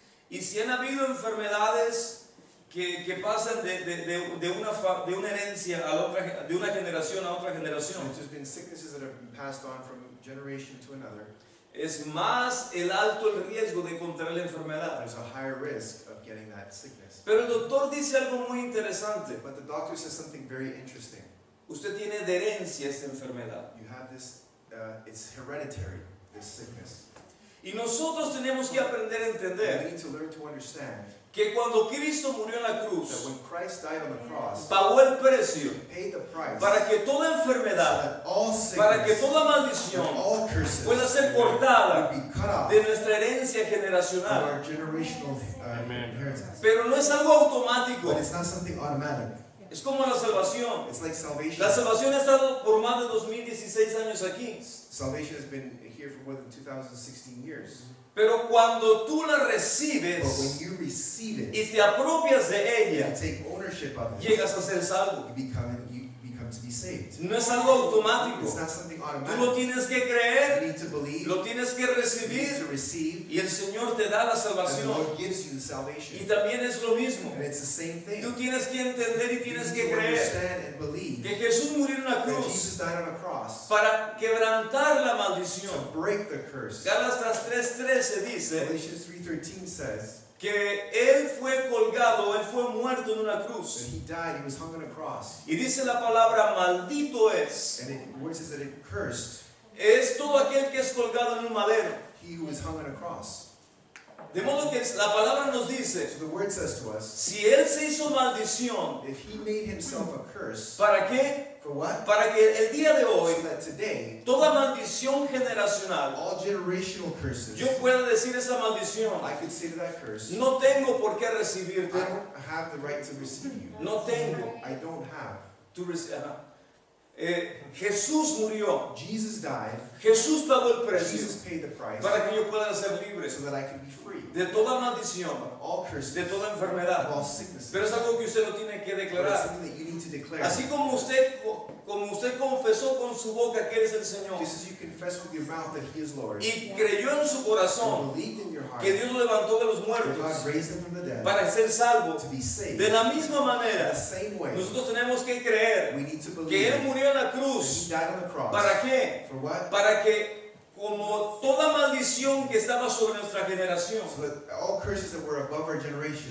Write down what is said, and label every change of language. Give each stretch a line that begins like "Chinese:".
Spanish: Y si han habido enfermedades que pasan de una herencia a la otra, de una generación a otra generación,
English: And there's been sicknesses that have been passed on from generation to another.
Spanish: es más el alto el riesgo de contraer la enfermedad.
English: There's a higher risk of getting that sickness.
Spanish: Pero el doctor dice algo muy interesante.
English: But the doctor says something very interesting.
Spanish: Usted tiene de herencia esta enfermedad.
English: You have this, it's hereditary, this sickness.
Spanish: Y nosotros tenemos que aprender a
English: And
Spanish: entender
English: we need to learn to understand
Spanish: que cuando Cristo murió en la
English: that
Spanish: cruz,
English: when Christ died on the cross,
Spanish: pagó el precio
English: He paid the price
Spanish: para que toda
English: so
Spanish: enfermedad,
English: that all
Spanish: para que
English: sickness,
Spanish: toda
English: and
Spanish: maldición
English: all curses
Spanish: pueda ser cortada
English: would be cut off
Spanish: de nuestra herencia
English: from
Spanish: generacional.
English: our generational inheritance.
Spanish: Pero no es algo automático,
English: But it's not something automatic.
Spanish: es como la salvación.
English: It's like salvation.
Spanish: La salvación ha estado por más de 2016 años aquí.
English: Salvation has been here for more than 2016 years.
Spanish: Pero cuando tú la
English: But when
Spanish: recibes
English: you receive it,
Spanish: y te apropias de
English: you
Spanish: ella,
English: take ownership of it,
Spanish: llegas a ser salvo.
English: you become to be saved.
Spanish: No es algo automático.
English: It's not something
Spanish: Tú lo
English: automatic.
Spanish: tienes que
English: You
Spanish: creer,
English: need to believe,
Spanish: lo tienes que
English: you need
Spanish: recibir
English: to receive,
Spanish: y el Señor te da la
English: and the
Spanish: salvación.
English: Lord gives you the
Spanish: Y
English: salvation.
Spanish: también es lo mismo.
English: And it's the same thing.
Spanish: Tú tienes que entender y
English: You
Spanish: tienes
English: need
Spanish: que
English: to
Spanish: creer
English: understand and believe
Spanish: que Jesús murió en la cruz
English: Jesus died on a cross
Spanish: para quebrantar la maldición.
English: to break the curse.
Spanish: Gálatas 3:13 dice
English: Galatians 3:13 says
Spanish: que Él fue colgado, Él fue muerto en una
English: that
Spanish: cruz.
English: He died, He was hung on a cross.
Spanish: Y dice la palabra, maldito es.
English: And the word says that it cursed
Spanish: Es todo aquel que es colgado en un madero.
English: he who was hung on a cross.
Spanish: De modo que la palabra nos dice,
English: So the word says to us,
Spanish: si Él se hizo maldición,
English: if He made Himself a curse,
Spanish: ¿para qué?
English: for what?
Spanish: Para que el día de hoy,
English: So that today,
Spanish: toda maldición generacional,
English: all generational curses,
Spanish: yo pueda decir esa maldición,
English: I could say to that curse,
Spanish: no tengo por qué
English: I
Spanish: recibirte,
English: don't have the right to receive you.
Spanish: no tengo.
English: I don't have.
Spanish: Jesús murió,
English: Jesus died.
Spanish: Jesús pagó el precio
English: Jesus paid the price
Spanish: para que yo pueda ser libre
English: so that I could be free
Spanish: de toda maldición,
English: of all curses,
Spanish: de toda
English: of
Spanish: enfermedad.
English: all sicknesses.
Spanish: Pero es algo que usted lo tiene que
English: But it's
Spanish: declarar.
English: something that you need to declare.
Spanish: Así como usted como usted confesó con su boca que Él es el Señor
English: Just as you confess with your mouth that He is Lord,
Spanish: y creyó en su
English: and
Spanish: corazón
English: believed in your heart
Spanish: que Dios lo levantó de los
English: that
Spanish: muertos
English: God raised Him from the dead
Spanish: para ser salvo,
English: to be saved,
Spanish: de la misma
English: in
Spanish: manera,
English: the same way,
Spanish: nosotros tenemos que creer
English: we need to
Spanish: que
English: believe
Spanish: Él murió en la
English: that He
Spanish: cruz.
English: died on the cross.
Spanish: ¿Para qué?
English: For what?
Spanish: Para que como toda maldición que estaba sobre nuestra generación
English: So that all curses that were above our generation,